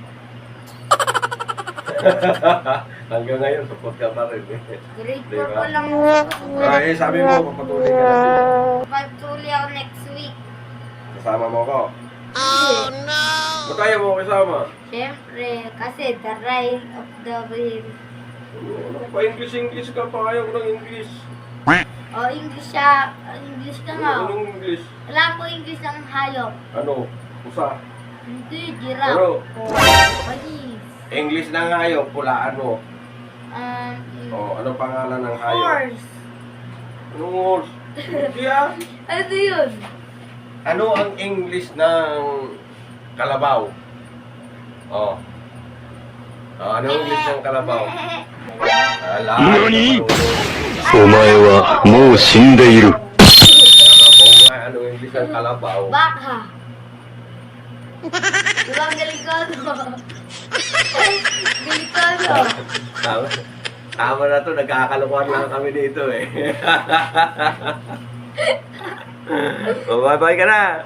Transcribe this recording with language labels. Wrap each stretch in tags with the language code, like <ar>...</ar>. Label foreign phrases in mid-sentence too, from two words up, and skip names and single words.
<tl>Hanggang ngayon, support ka pa rin.</tl> <en>Grade 4</en> <tl>Diba? pa lang. Ay, sabi mo, papatuloy ka na. Pagtuli ako</tl> <en>next week.</en> <tl>Kasama mo ko. Oh</tl> <en>no!</en> <tl>Ba't tayo mo kasama? Siyempre, kasi</tl> <en>the ride of the wheel.</en> <tl>Pa-English ka pa. Ayaw ko ng English. Oh, English siya. English ka nga. Anong English? Wala ko English ng hayop. Ano? Pusa? Hindi, giraffe. Ano? Oh, panis. English na hayop, pulaan mo. Anong pangalan ng hayop?</tl> <en>Horse.</en> <tl>Anong horse? Kaya, Ano yun? ano ang English ng kalabaw? Oh. Ano ang English ng kalabaw? Ala,</tl> <ja>Nani?</ja> <tl>Kalabaw</tl> <ja>お前はもう死んでいる。</ja> <tl>nga, ano ang English ng kalabaw? Baka. Diba ang galing ko, no? Galing ko, no? Tama na to, nagkakalukuhan lang kami dito eh. Bye-bye ka na!</tl>